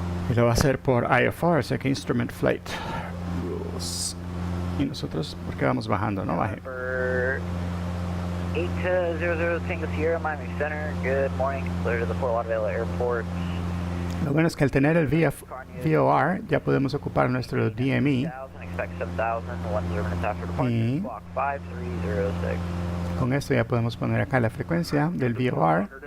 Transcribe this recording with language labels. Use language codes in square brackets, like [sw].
[es] Y lo va a hacer por IFR, o sea que [en] Instrument Flight Rules. [es] Y nosotros, ¿por qué vamos bajando? No baje. [en] 800 Tango Sierra, Miami Center. Good morning. Clear to the Fort Lauderdale Airport. [es] Lo bueno es que al tener el VOR ya podemos ocupar nuestro DME. [en] Expect 7,000, 10 minutes after departure. [es] Y [en] Block 5306. [es] con esto ya podemos poner acá la frecuencia del VOR.